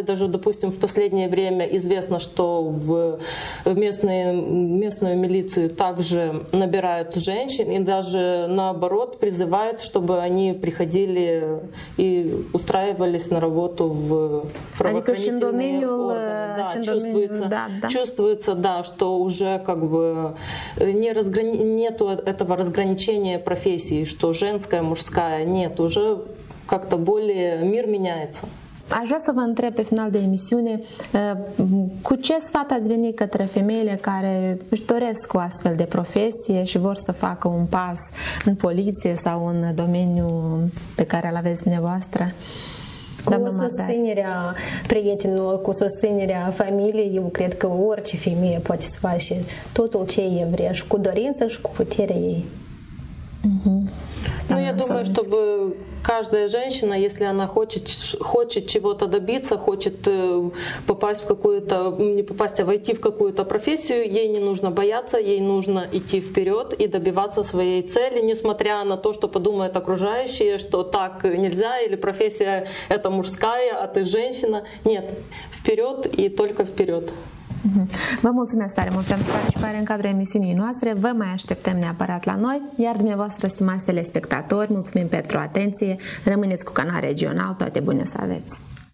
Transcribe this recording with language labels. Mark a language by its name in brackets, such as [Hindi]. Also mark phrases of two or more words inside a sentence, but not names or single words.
[Russian] Даже, допустим, в последнее время известно, что в местную милицию также набирают женщин и даже наоборот призывают, чтобы они приходили и устраивались на работу в правоохранительные органы. Да, чувствуется, да, что уже как бы нету этого разграничения профессий, что женская, мужская, нет, уже как-то более мир меняется. [Romanian] Aș vrea să vă întreb pe final de emisiune cu ce sfat ați venit către femeile care își doresc o astfel de profesie și vor să facă un pas în poliție sau în domeniul pe care îl aveți dumneavoastră? Cu susținerea prietenilor, cu susținerea familiei, eu cred că orice femeie poate să facă totul ce e vrea și cu dorință și cu puterea ei. [Russian] Ну, я думаю, чтобы каждая женщина, если она хочет чего-то добиться, хочет попасть в какую-то, не попасть, а войти в какую-то профессию, ей не нужно бояться, ей нужно идти вперед и добиваться своей цели, несмотря на то, что подумают окружающие, что так нельзя, или профессия это мужская, а ты женщина. Нет, вперед и только вперед. [Romanian] Vă mulțumesc tare mult pentru participare în cadrul emisiunii noastre. Vă mai așteptăm neapărat la noi. Iar dumneavoastră, stimați telespectatori, mulțumim pentru atenție. Rămâneți cu Canal Regional. Toate bune să aveți!